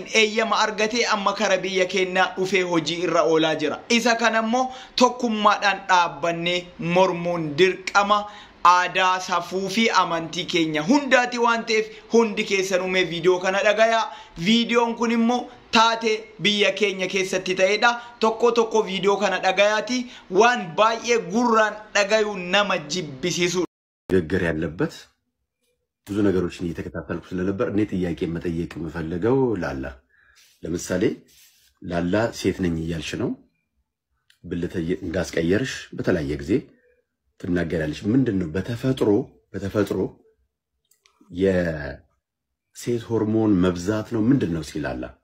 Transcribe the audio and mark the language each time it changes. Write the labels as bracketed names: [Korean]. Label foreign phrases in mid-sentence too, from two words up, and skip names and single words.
[Oromo] eeyyama argatee amma kara biyya keenya dhufee hojii irra oolaa jira isa kanammoo tokkummaadhaan dhaabbannee mormuun dirqama aadaa safuu fi amantii keenya hundaati waan ta'eef hundi keessanumee viidiyoo kana dhagayaa viidiyoon kun immoo taate biyya keenya keessatti ta'edha tokko viidiyoo kana dhagayaati waan baay'ee gurraan dhagayu nama jibbisiisu [Amharic] ገገር ያለበት ብዙ ነገሮችን እየተከታተልኩ ስለነበር እኔ ጥያቄ መጠየቅ የምፈልገው ላላ ለምሳሌ ላላ ሴት ነኝ እያልሽ ነው ብልተ እንዳስቀየርሽ በተለያየ ጊዜ ትናገራለሽ ምንድነው በተፈጥሮ የሴት ሆርሞን መብዛት ነው ምንድነው ሲላላ